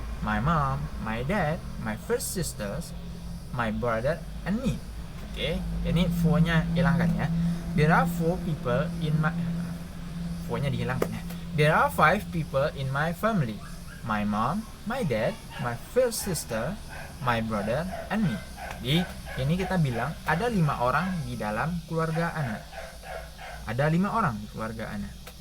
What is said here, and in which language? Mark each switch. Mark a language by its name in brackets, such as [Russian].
[English] My mom, my dad, my first sisters, my brother, and me. [Indonesian] Oke, ini for-nya hilangkan ya. [English] There are 4 people in my [Indonesian] for-nya dihilangkan ya. [English] There are 5 people in my family. My mom, my dad, my first sister, my brother, and me. [Indonesian] Jadi ini kita bilang ada 5 orang di dalam keluarga Ana. Ada 5 orang di keluarga Ana.